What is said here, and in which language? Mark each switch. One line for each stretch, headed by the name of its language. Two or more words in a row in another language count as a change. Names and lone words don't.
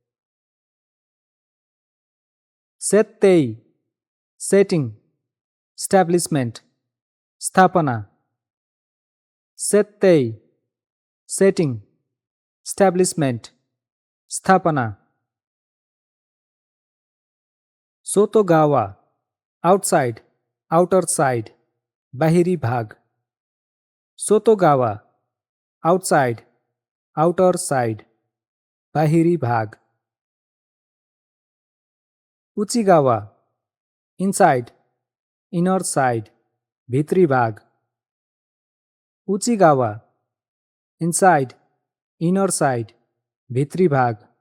English: सेत्तेई Setting Establishment स्थापना सेत्तेई Setting Establishment स्थापना सोतोगावा Outside Outer side
Nepali: बाहिरी भाग
English: सोतोगावा Outside Outer side
Nepali: बाहिरी भाग
English: उचिगावा Inside Inner side
Nepali: भित्री भाग
English: उचिगावा Inside Inner side
Nepali: भित्री भाग।